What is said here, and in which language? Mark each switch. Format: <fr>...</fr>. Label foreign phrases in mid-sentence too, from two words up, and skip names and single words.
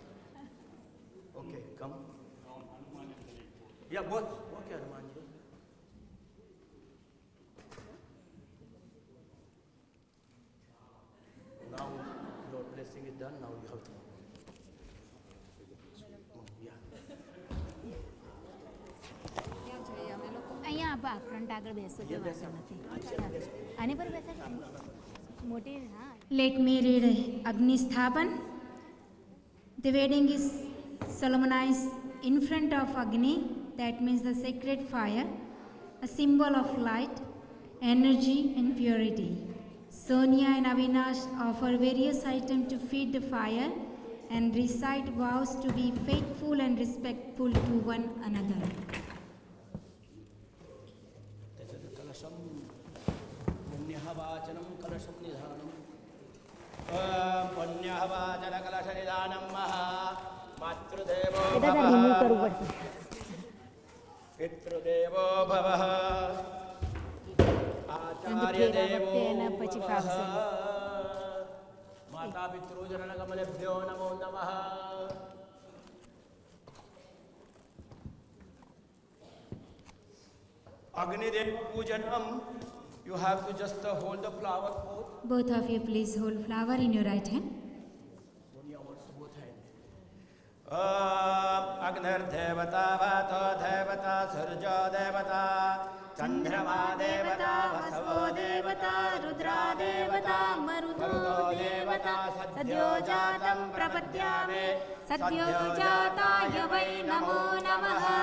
<en>Okay, come. Yeah, both. Okay, Hanumanji. Now your blessing is done, now you have to. Yeah.</en> <gu>અહીંયા ફ્રન્ટ આગળ બેસો જો વાંધો નથી આની પર બેસે મોટી હા.</gu> <en>Let me read Agni Sthapan. The wedding is solemnized in front of Agni, that means the sacred fire, a symbol of light, energy and purity. Sonia and Avinash offer various items to feed the fire and recite vows to be faithful and respectful to one another.</en> <sa>पुण्यहवाचनं कलशं निधानं पुण्यहवाचन कलश निधानं महा मातृदेवो</sa> <gu>એ દાદા રિમૂવ કરવું પડશે.</gu> <sa>पितृदेवो भवः आचार्यदेवो</sa> <gu>તેના પછી ફાવશે.</gu> <sa>माता पितृजनकमलेभ्यो नमो नमः. अग्निदेव पूजनम.</sa> <en>You have to just hold the flower both. Both of you please hold flower in your right hand. Sonia also both hand.</en> <sa>अग्नर देवता, वातो देवता, सुर्ज देवता, चन्द्रमा देवता, वसवो देवता, रुद्र देवता, मरुतो देवता, सद्यो जातम् प्रपद्यमे, सद्यो जाताय वै नमो नमः.</sa>